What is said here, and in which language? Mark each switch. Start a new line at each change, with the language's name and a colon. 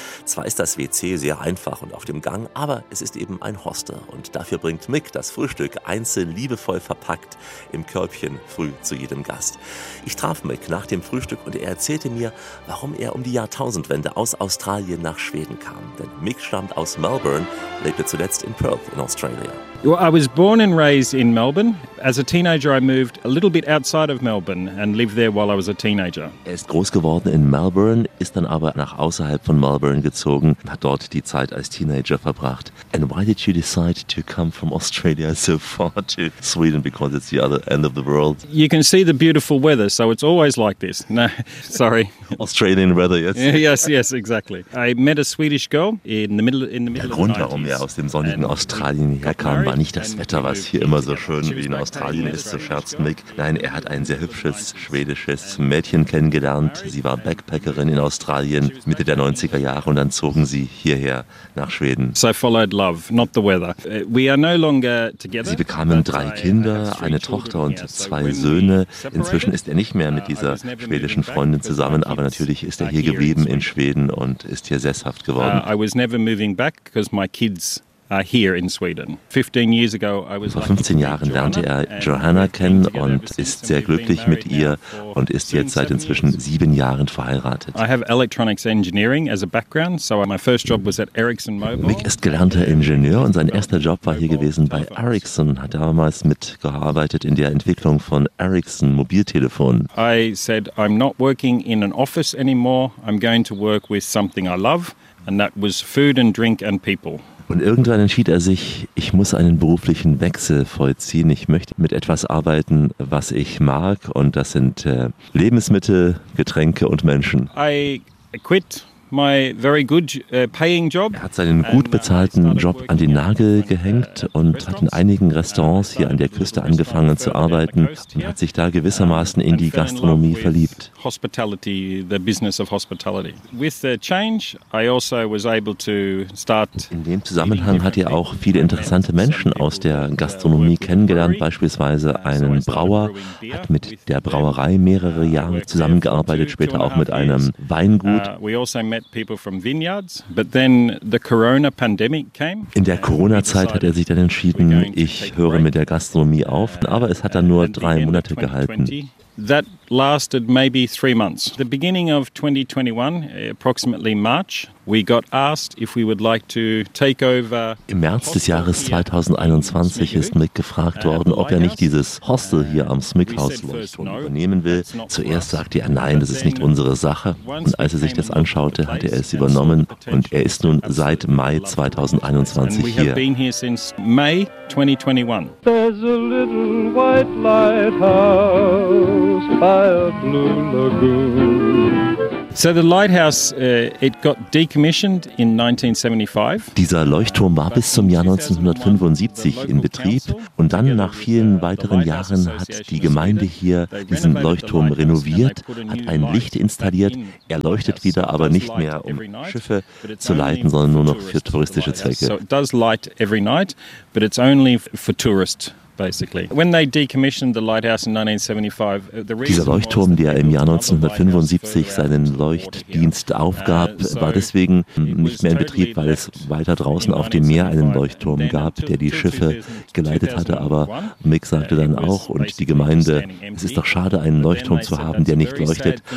German: Zwar ist das WC sehr einfach und auf dem Gang, aber es ist eben ein Hostel und dafür bringt Mick das Frühstück einzeln liebevoll verpackt im Körbchen früh zu jedem Gast. Ich traf Mick nach dem Frühstück und er erzählte mir, warum er um die Jahrtausendwende aus Australien nach Schweden kam. Denn Mick stammt aus Melbourne, lebte zuletzt in Perth in Australia.
English: Well, I was born and raised in Melbourne. As a teenager, I moved a little bit outside of Melbourne and lived there while I was a teenager.
German: Er ist groß geworden in Melbourne, ist dann aber nach außerhalb von Melbourne gezogen, hat dort die Zeit als Teenager verbracht.
English: And why did you decide to come from Australia so far to Sweden? Because it's the other end of the world. You can see the beautiful weather, so it's always like this. No, sorry. Australian weather, yes. Yes, yes, exactly. I met a Swedish girl in the middle.
German: Der Grund, warum er aus dem sonnigen Australien herkam, war nicht das Wetter, was hier immer so schön wie in Australien ist, so scherzt Mick. Nein, er hat ein sehr hübsches schwedisches Mädchen kennengelernt. Sie war Backpackerin in Australien Mitte der 90er Jahre und dann zogen sie hierher nach Schweden. Sie bekamen 3 Kinder, eine Tochter und 2 Söhne. Inzwischen ist er nicht mehr mit dieser schwedischen Freundin zusammen, aber natürlich ist er hier geblieben in Schweden und ist hier sesshaft geworden.
English: I was never moving back because my kids here in Sweden. 15 years ago, I was
German: Vor 15 Jahren lernte er Johanna kennen und ist sehr glücklich mit ihr und ist jetzt seit inzwischen 7 Jahren verheiratet.
English: I have electronics engineering as a background, so my first job was at Ericsson Mobile.
German: Mick ist gelernter Ingenieur und sein erster Job war hier gewesen bei Ericsson. Hat damals mitgearbeitet in der Entwicklung von Ericsson Mobiltelefonen.
English: I said, I'm not working in an office anymore. I'm going to work with something I love, and that was food and drink and people.
German: Und irgendwann entschied er sich, ich muss einen beruflichen Wechsel vollziehen. Ich möchte mit etwas arbeiten, was ich mag. Und das sind Lebensmittel, Getränke und Menschen.
English: I quit my very good paying job.
German: Er hat seinen gut bezahlten Job an den Nagel gehängt und hat in einigen Restaurants hier an der Küste angefangen zu arbeiten und hat sich da gewissermaßen in die Gastronomie verliebt.
English: Hospitality, the business of hospitality. With the change, I also was able to start.
German: In dem Zusammenhang hat er auch viele interessante Menschen aus der Gastronomie kennengelernt, beispielsweise einen Brauer, hat mit der Brauerei mehrere Jahre zusammengearbeitet, später auch mit einem Weingut.
English: met people from vineyards, but then the Corona pandemic came.
German: In der Corona-Zeit hat er sich dann entschieden, ich höre mit der Gastronomie auf, aber es hat dann nur 3 Monate gehalten.
English: That lasted maybe 3 months. The beginning of 2021, approximately March, we got asked if we would like to take over.
German: Im März des Jahres 2021 ist Mick gefragt worden, ob er nicht dieses Hostel hier am Smickhaus Leuchtturm übernehmen will. Zuerst sagte er nein, das ist nicht unsere Sache. Und als er sich das anschaute, hatte er es übernommen und er ist nun seit Mai 2021 hier.
English: We have been here since May 2021. There's a little white lighthouse by a blue lagoon. So the lighthouse, it got decommissioned in 1975.
German: Dieser Leuchtturm war bis zum Jahr 1975 in Betrieb und dann nach vielen weiteren Jahren hat die Gemeinde hier diesen Leuchtturm renoviert, hat ein Licht installiert. Er leuchtet wieder, aber nicht mehr um Schiffe zu leiten, sondern nur noch für touristische Zwecke.
English: So it does light every night, but it's only for tourists.
German: Dieser Leuchtturm, der im Jahr 1975 seinen Leuchtdienst aufgab, war deswegen nicht mehr in Betrieb, weil es weiter draußen auf dem Meer einen Leuchtturm gab, der die Schiffe geleitet hatte. Aber Mick sagte dann auch, und die Gemeinde, es ist doch schade, einen Leuchtturm zu haben, der nicht leuchtet.